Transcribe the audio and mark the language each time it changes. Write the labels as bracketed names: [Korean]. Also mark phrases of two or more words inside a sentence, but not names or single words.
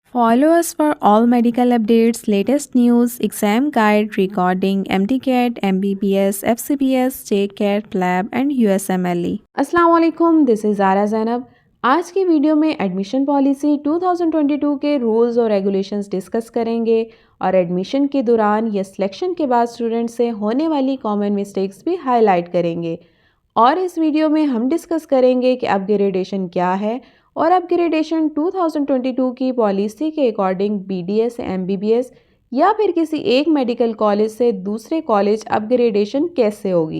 [English] Follow us for all medical updates, latest news, exam guide, recording, MTCAT, MBBS, FCBS, JCAT, Lab and USMLE। [Arabic] السلام عليكم, [English] this is [Hindi] ज़ारा ज़ैनब। आज की वीडियो में [English] admission policy 2022 [Hindi] के रूल्स और [English] regulations discuss [Hindi] करेंगे और एडमिशन के दौरान या सिलेक्शन के बाद स्टूडेंट से होने वाली [English] common mistakes [Hindi] भी हाईलाइट करेंगे। और इस वीडियो में हम डिस्कस करेंगे कि अपग्रेडेशन क्या है और अपग्रेडेशन 2022 की पॉलिसी के अकॉर्डिंग BDS, MBBS या फिर किसी एक [English] medical college [Hindi] से दूसरे [English] college upgradation [Hindi] कैसे होगी।